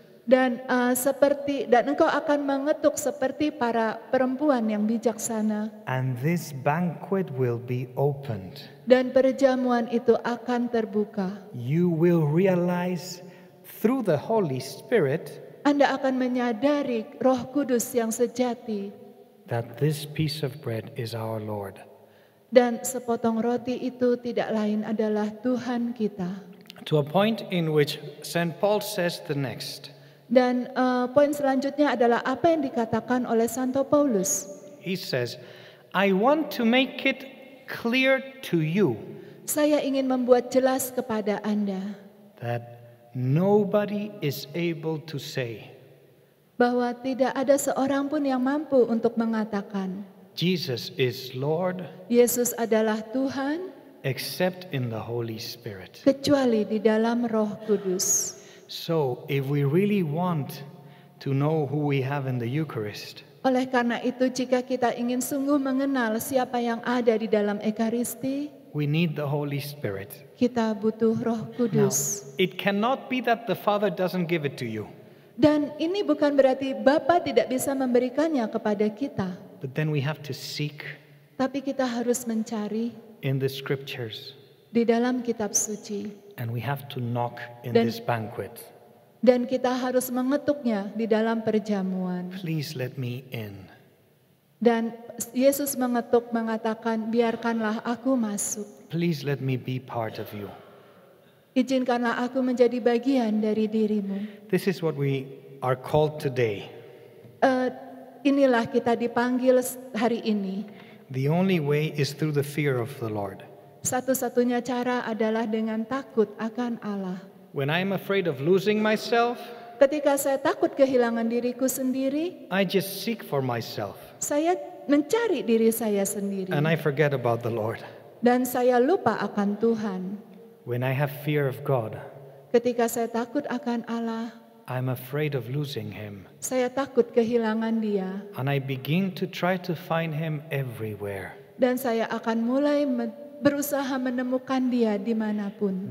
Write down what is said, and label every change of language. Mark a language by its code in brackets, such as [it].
[id] Dan engkau akan mengetuk seperti para perempuan yang bijaksana. [en] And this banquet will be opened. [id] Dan perjamuan itu akan terbuka. [en] You will realize through the Holy Spirit [id] Anda akan menyadari Roh Kudus yang sejati. [en] that this piece of bread is our Lord. [id] Dan sepotong roti itu tidak lain adalah Tuhan kita. [en] To a point in which St. Paul says the next. [id] Dan poin selanjutnya adalah apa yang dikatakan oleh Santo Paulus. [en] He says, I want to make it clear to you [id] Saya ingin membuat jelas kepada Anda [en] that nobody is able to say, [id] bahwa tidak ada seorang pun yang mampu untuk mengatakan [en] Jesus is Lord, [id] Yesus adalah Tuhan [en] except in the Holy Spirit. [id] kecuali di dalam Roh Kudus. [en] So, if we really want to know who we have in the Eucharist, [id] Oleh karena itu, jika kita ingin sungguh mengenal siapa yang ada di dalam Ekaristi, [en] we need the Holy Spirit. [id] kita butuh Roh [en] Now, [id] Kudus. [en] it cannot be that the Father doesn't give it to you, [id] Dan ini bukan berarti Bapa tidak bisa memberikannya kepada kita, [en] but then we have to seek [id] tapi kita harus mencari [en] in the Scriptures, [id] di dalam kitab suci. [en] and we have to knock in [id] Dan- [en] this banquet. [id] Dan kita harus mengetuknya di dalam perjamuan. [en] Please let me in. [id] Dan Yesus mengetuk mengatakan, biarkanlah aku masuk. [en] Please let me be part of you. [id] Izinkanlah aku menjadi bagian dari dirimu. [en] This is what we are called today. [id] Inilah kita dipanggil hari ini. [en] The only way is through the fear of the Lord. [id] Satu-satunya cara adalah dengan takut akan Allah. [en] When I'm afraid of losing myself, [id] Ketika saya takut kehilangan diriku sendiri, [en] I just seek for myself [id] saya mencari diri saya sendiri. [en] and I forget about the Lord. [id] Dan saya lupa akan Tuhan. [en] When I have fear of God, [id] Ketika saya takut akan Allah, [en] I'm afraid of losing Him. [id] saya takut kehilangan Dia. [en] And I begin to try to find Him everywhere. [id] Dan saya akan mulai berusaha menemukan Dia dimanapun.